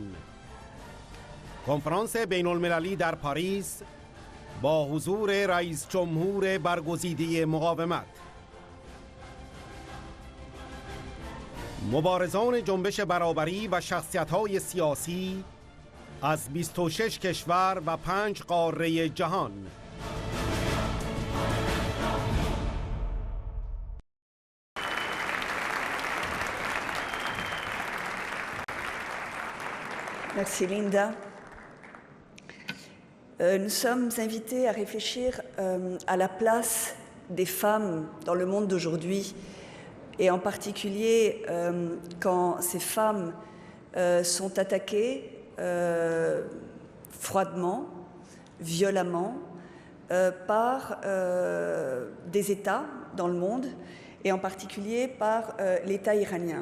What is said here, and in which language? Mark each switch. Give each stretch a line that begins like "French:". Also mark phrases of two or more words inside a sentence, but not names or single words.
Persian: کنفرانس بین المللی در پاریس با حضور رئیس جمهور برگزیده مقاومت. مبارزان جنبش برابری و شخصیت‌های سیاسی از 26 کشور و 5 قاره جهان.
French: Merci Linda. Nous sommes invités à réfléchir à la place des femmes dans le monde d'aujourd'hui et en particulier quand ces femmes sont attaquées froidement, violemment par des États dans le monde et en particulier par l'État iranien.